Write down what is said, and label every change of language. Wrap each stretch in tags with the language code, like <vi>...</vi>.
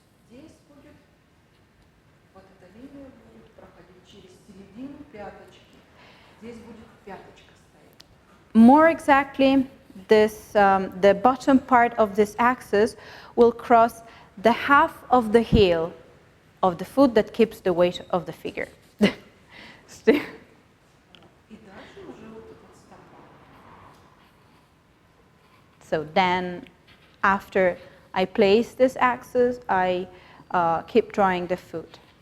<ru>Здесь будет, вот эта линия будет проходить через середину пяточки. Здесь будет пяточка стоять.</ru> <en>More exactly, the bottom part of this axis will cross the half of the heel of the foot that keeps the weight of the figure.</en> <ru>И дальше уже вот эта стопа.</ru> <en>So then, after I place this axis, I keep drawing the foot.</en>